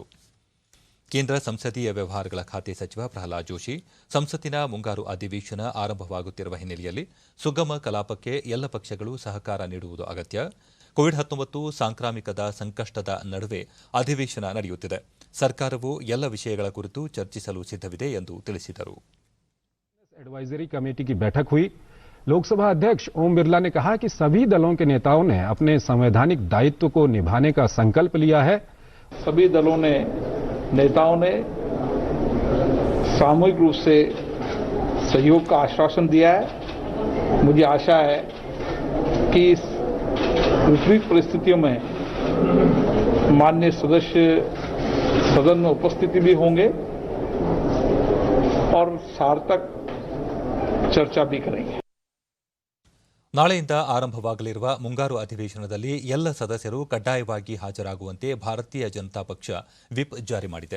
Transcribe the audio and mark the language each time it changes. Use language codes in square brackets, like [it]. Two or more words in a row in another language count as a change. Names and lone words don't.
[kn] ಕೇಂದ್ರ ಸಂಸದೀಯ ವ್ಯವಹಾರಗಳ ಖಾತೆ ಸಚಿವ ಪ್ರಹ್ಲಾದ್ ಜೋಶಿ, ಸಂಸತ್ತಿನ ಮುಂಗಾರು ಅಧಿವೇಶನ ಆರಂಭವಾಗುತ್ತಿರುವ ಹಿನ್ನೆಲೆಯಲ್ಲಿ ಸುಗಮ ಕಲಾಪಕ್ಕೆ ಎಲ್ಲ ಪಕ್ಷಗಳು ಸಹಕಾರ ನೀಡುವುದು ಅಗತ್ಯ. ಕೋವಿಡ್-19 ಸಾಂಕ್ರಾಮಿಕದ ಸಂಕಷ್ಟದ ನಡುವೆ ಅಧಿವೇಶನ ನಡೆಯುತ್ತಿದೆ. ಸರ್ಕಾರವು ಎಲ್ಲ ವಿಷಯಗಳ ಕುರಿತು ಚರ್ಚಿಸಲು ಸಿದ್ಧವಿದೆ ಎಂದು ತಿಳಿಸಿದರು. [en] advisory committee [hi] की बैठक हुई। लोकसभा अध्यक्ष ओम बिरला ने कहा कि सभी दलों के नेताओं ने अपने संवैधानिक दायित्व को निभाने का संकल्प लिया है। सभी दलों ने नेताओं ने सामूहिक रूप से सहयोग का आश्वासन दिया है। मुझे आशा है कि इस विपरीत परिस्थितियों में माननीय सदस्य सदन में उपस्थिति भी होंगे और सार्थक ಚರ್ಚಾ भी करेंगे. [kn] ನಾಳೆಯಿಂದ ಆರಂಭವಾಗಲಿರುವ ಮುಂಗಾರು ಅಧಿವೇಶನದಲ್ಲಿ ಎಲ್ಲ ಸದಸ್ಯರು ಕಡ್ಡಾಯವಾಗಿ ಹಾಜರಾಗುವಂತೆ ಭಾರತೀಯ ಜನತಾ ಪಕ್ಷ ವಿಪ್ ಜಾರಿ ಮಾಡಿದೆ.